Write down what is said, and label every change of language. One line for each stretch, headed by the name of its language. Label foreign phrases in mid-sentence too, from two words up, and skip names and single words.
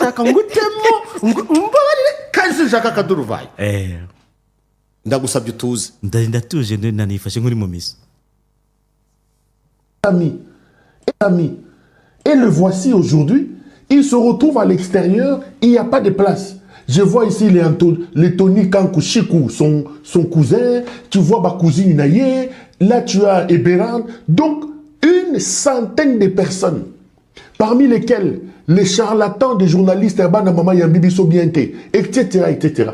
Kinyarwanda: ndashaka ngutemo umbabarire kandi sinshaka akaduruvayo ndagusabye utuze ndatuje nanifashe nk'uri mu misa.
French: Ami, et le voici aujourd'hui, il se retrouve à l'extérieur, il n'y a pas de place. Je vois ici les Tony Kankou Chikou, son cousin, tu vois ma cousine Naye, là tu as Eberan, donc une centaine de personnes, parmi lesquelles les charlatans des journalistes Erbana Mama Yambibi Sobiente, etc., etc.